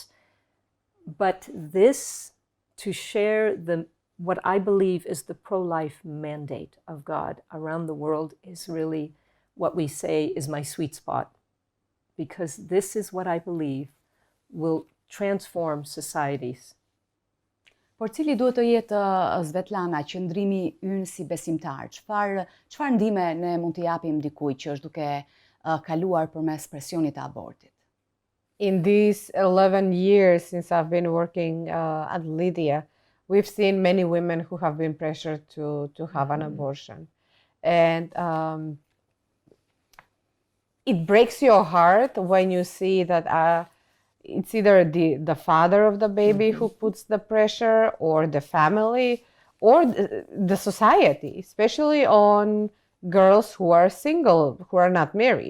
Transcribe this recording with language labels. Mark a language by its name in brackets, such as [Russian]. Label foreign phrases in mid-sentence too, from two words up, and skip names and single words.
[English] But this, to share what I believe is the pro-life mandate of God around the world, is really what we say is my sweet spot. Because this is what I believe will transform societies. [Albanian] Por cili duhet të jetë, Svetlana, qëndrimi ynë si besimtar? Çfarë ndihme ne mund të japim dikujt që është duke kaluar përmes presionit të abortit? [English] In these 11 years since I've been working at Lydia, we've seen many women who have been pressured to have an abortion. And it breaks your heart when you see that it's either the father of the baby who puts the pressure, or the family, or the society, especially on girls who are single, who are not married.